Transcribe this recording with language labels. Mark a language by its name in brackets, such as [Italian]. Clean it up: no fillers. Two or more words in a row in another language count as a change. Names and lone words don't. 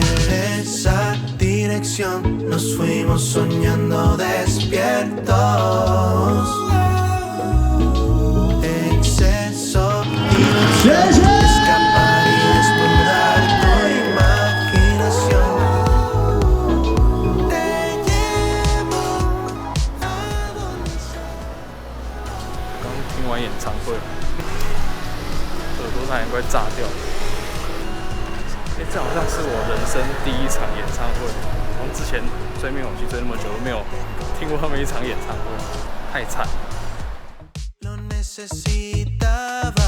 [Spanish] En esa dirección nos fuimos soñando despiertos. Exceso, diversión, escapar y desnudar tu imaginación. Te llevo a donde sea. [Chinese] 刚听完演唱会，耳朵差点快炸掉。这好像是我人生第一场演唱会，从之前追灭火器追那么久都没有听过他们一场演唱会，太惨。 [Spanish] Lo necesitas.